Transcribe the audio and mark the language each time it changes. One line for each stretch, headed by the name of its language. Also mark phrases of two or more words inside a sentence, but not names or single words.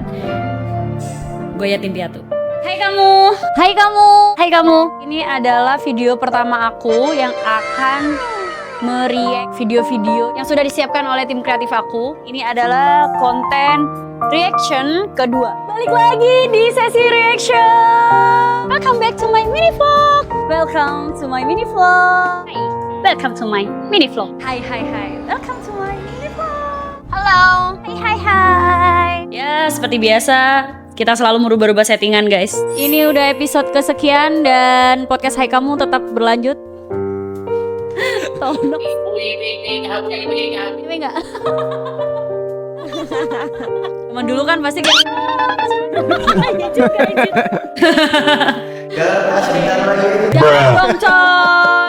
Indonesian: Gue yatim piatu. Hai kamu, hai kamu, hai kamu. Ini adalah video pertama aku yang akan mereact video-video yang sudah disiapkan oleh tim kreatif aku. Ini adalah konten reaction kedua. Balik lagi di sesi reaction.
English: Welcome back to my mini vlog. Welcome to my mini vlog. Hi. Welcome to my mini vlog.
Indonesian: Hai hai hai.
English: Welcome to my mini vlog.
Indonesian: Halo. Hai hai hai. Ya, seperti biasa kita selalu merubah-rubah settingan guys. Ini udah episode kesekian dan podcast Hai Kamu tetap berlanjut. Tolong. Ini enggak. Teman dulu kan pasti kayak jangan dong coy.